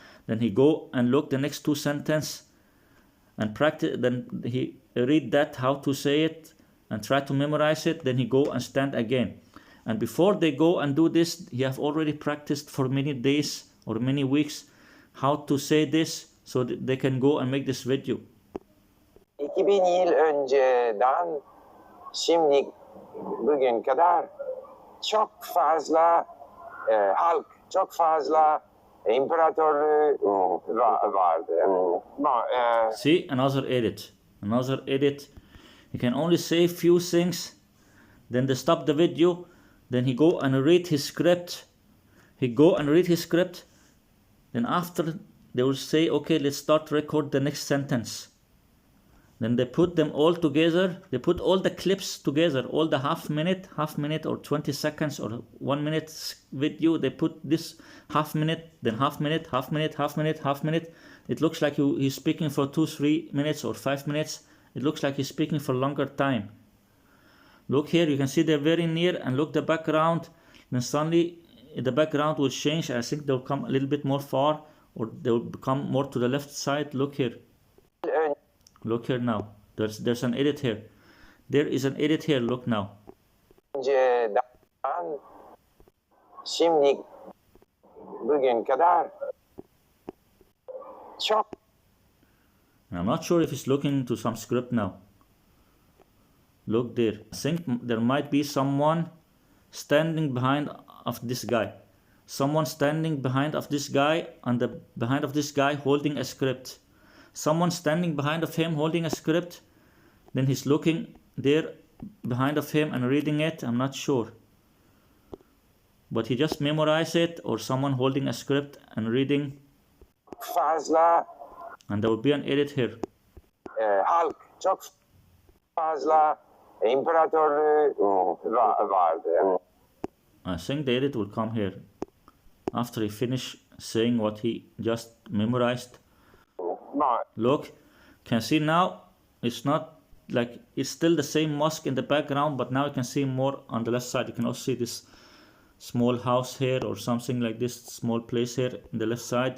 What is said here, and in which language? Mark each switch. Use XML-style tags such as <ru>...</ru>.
<en>Then he go and look the next 2 sentences and practice. Then he read that, how to say it, and try to memorize it. Then he go and stand again. And before they go and do this, he have already practiced for many days or many weeks how to say this so that they can go and make this video.</en> <tr>2000 yıl önceden şimdi bugün kadar çok fazla halk, çok fazla imparatorluğu vardı.</tr> <en>See, another edit. Another edit. He can only say few things. Then they stop the video. Then he go and read his script. He go and read his script. Then after they will say, okay, let's start record the next sentence. Then they put them all together. They put all the clips together, all the half minute or 20 seconds or 1 minute video. They put this half minute, then half minute, half minute, half minute, half minute. It looks like he's speaking for 2-3 minutes or 5 minutes. It looks like he's speaking for longer time. Look here, you can see they're very near, and look the background. Then suddenly the background will change. I think they'll come a little bit more far, or they'll become more to the left side. Look here. Look here now. There's an edit here. There is an edit here. Look now.</en> <tr>Önceden şimdi bugün kadar çok.</tr> <en>I'm not sure if he's looking to some script now. Look there. I think there might be someone standing behind of this guy. Someone standing behind of this guy, and behind of this guy holding a script. Someone standing behind of him holding a script. Then he's looking there behind of him and reading it. I'm not sure. But he just memorized it, or someone holding a script and reading.</en> <tr>Fazla.</tr> <en>And there will be an edit here.</en> <tr>Halk çok fazla imparatorluğu vardı.</tr> <en>I think the edit will come here after he finish saying what he just memorized. Look, can see now it's not like, it's still the same mosque in the background, but now you can see more on the left side. You can also see this small house here, or something like this small place here in the left side.</en>